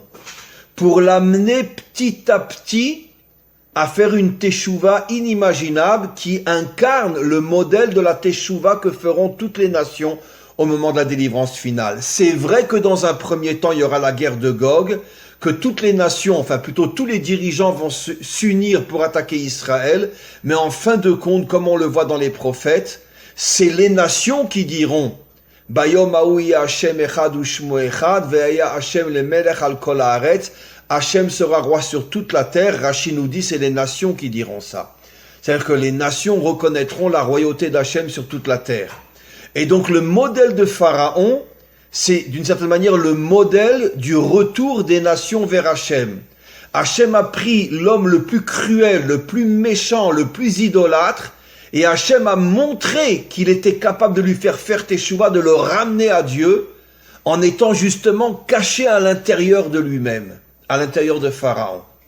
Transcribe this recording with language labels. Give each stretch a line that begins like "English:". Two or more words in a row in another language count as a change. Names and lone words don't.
French: Pour l'amener petit à petit à faire une teshuva inimaginable qui incarne le modèle de la teshuva que feront toutes les nations au moment de la délivrance finale. C'est vrai que dans un premier temps il y aura la guerre de Gog, que toutes les nations, enfin plutôt tous les dirigeants vont s'unir pour attaquer Israël, mais en fin de compte, comme on le voit dans les prophètes, c'est les nations qui diront
Hebrew: ביום ההוא השם אחד ושמו אחד והיה השם למלך על כל הארץ.
French: Hashem sera roi sur toute la terre. Rashi nous dit c'est les nations qui diront ça. C'est-à-dire que les nations reconnaîtront la royauté d'Hachem sur toute la terre. Et donc le modèle de Pharaon, c'est d'une certaine manière le modèle du retour des nations vers Hachem. Hachem a pris l'homme le plus cruel, le plus méchant, le plus idolâtre, et Hachem a montré qu'il était capable de lui faire teshuva, de le ramener à Dieu, en étant justement caché à l'intérieur de lui-même, à l'intérieur de Pharaon.